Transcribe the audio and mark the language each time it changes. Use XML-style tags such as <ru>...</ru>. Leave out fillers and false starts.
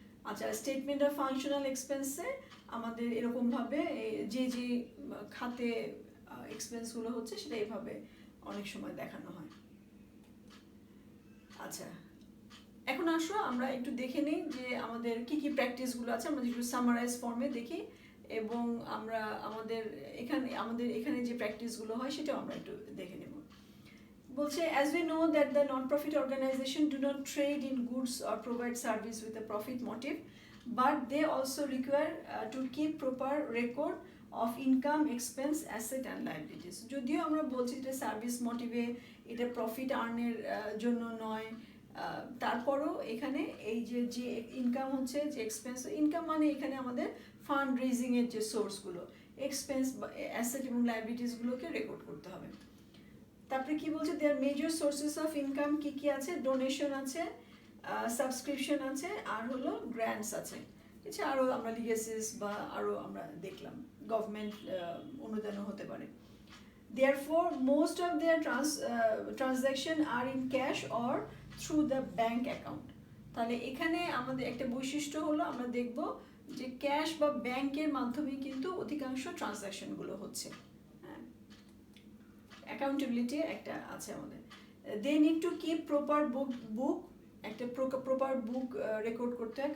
<bn>আচ্ছা, statement of functional এক্সপেন্সে আমাদের এরকমভাবে যে যে খাতে এক্সপেন্সগুলো হচ্ছে সেটা এভাবে অনেক সময় দেখানো হয়। আচ্ছা, এখন আসো আমরা একটু দেখে নিই যে আমাদের কি কি প্র্যাকটিসগুলো আছে, আমরা একটু সামারাইজ ফর্মে দেখি, এবং আমরা আমাদের এখানে যে প্র্যাকটিসগুলো হয় সেটাও আমরা একটু দেখে নেব।</bn> <en>বলছে, as we know that the non-profit organization do not trade in goods or provide service with a profit motive, but they also require to keep proper record of income, expense, asset and liabilities.</en> <bn>যদিও আমরা বলছি যে service মোটিভে, এটা profit আর্নের জন্য নয়, তারপরও এখানে এই যে ইনকাম হচ্ছে, যে এক্সপেন্স, ইনকাম মানে এখানে আমাদের ফান্ড রেজিংয়ের যে সোর্সগুলো, এক্সপেন্স, অ্যাসেট এবং লাইবিলিটিসগুলোকে রেকর্ড করতে হবে। তারপরে কি বলছে,</bn> <en>their major sources of income</en> <bn>কি কি আছে, ডোনেশন আছে, সাবস্ক্রিপশন আছে, আর হলো গ্র্যান্টস আছে। এছাড়া আরও আমরা লিগেসিস বা আরও আমরা দেখলাম গভর্নমেন্ট অনুদানও হতে পারে।</bn> <en>Therefore, most of their transaction are in cash or through the bank account.</en> <bn>তাহলে এখানে আমাদের একটা বৈশিষ্ট্য হলো, আমরা দেখব যে ক্যাশ বা ব্যাংকের মাধ্যমে কিন্তু অধিকাংশ ট্রানজাকশনগুলো হচ্ছে। হ্যাঁ, অ্যাকাউন্টেবিলিটি একটা আছে আমাদের।</bn> <en>they need to keep proper book,</en> <bn>একটা প্রপার বুক রেকর্ড করতে হয়।</bn>